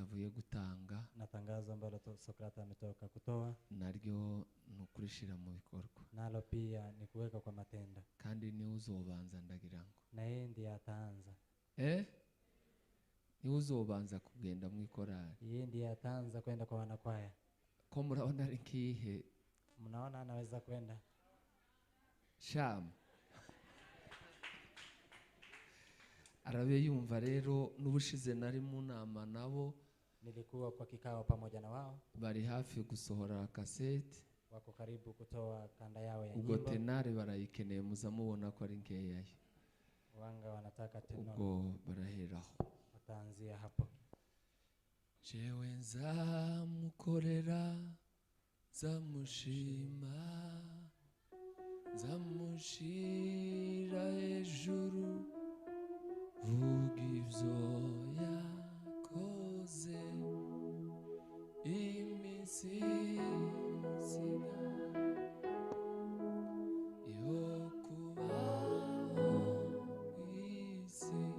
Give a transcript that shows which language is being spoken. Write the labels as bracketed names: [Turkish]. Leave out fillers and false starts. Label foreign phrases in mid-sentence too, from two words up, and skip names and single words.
[Rundi] avuye gutanga [Swahili] na tangazo ambalo Sokrata ametoka kutoa [Rundi] naryo nukurishira mu bikorwa [Swahili] nalo pia ni kuweka kwa matendo [Rundi] kandi ni uzobanza ndagira ngo [Swahili] na yeye ndiye ataanza [Rundi] ni uzobanza kugenda mu ikorari [Swahili] yeye ndiye ataanza kwenda kwa wanakwaya [Rundi] ko murabona ari kihe [Swahili] mnaona anaweza kwenda [Rundi] Sham arabe yumva rero n'ubushize nari mu nama nabo [Swahili] nilikuwa kwa kikao pamoja na wao [Rundi] bari hafi gusohora cassette [Swahili] wako karibu kutoa kanda yao ya [Rundi] nyimbo ubwo tenare barayikeneye muzamubona ko ari nkeya [Swahili] wanga wanataka tenore [Rundi] ubwo baraheraho [Swahili] wataanzia hapo [Rundi] jewe nzamukorera zamushima zamushira hejuru vuga ivyo yakoze iminsi isiga yo kubaho kw'isi